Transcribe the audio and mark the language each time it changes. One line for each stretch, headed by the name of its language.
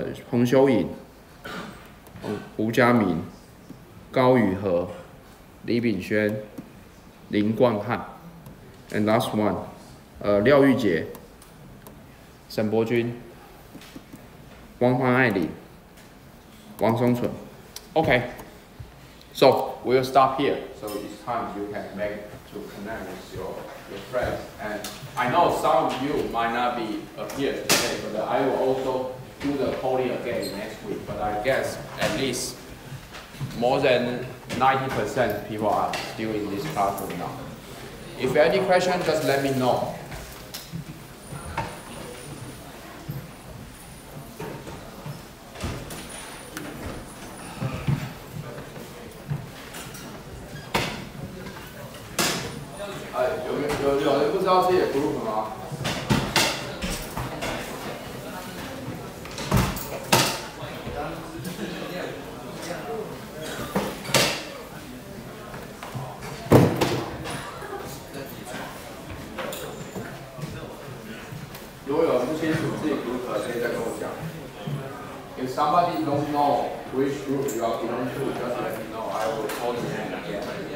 Chinese: 彭修颖、胡家明、高宇和、李炳轩、林冠汉。
English: And last one.
Chinese: 廖玉洁、沈伯君、汪潘爱玲、王松纯。
English: Okay, so we'll stop here. So it's time you can make to connect with your friends. And I know some of you might not be here today, but I will also do the polling again next week. But I guess at least more than 90% people are still in this classroom now. If any question, just let me know.
Chinese: 有人不知道自己的 group 吗？如果有人不清楚自己 group， 可以再跟我讲。
English: If somebody don't know which group you are belong to, just let me know. I will call the name again.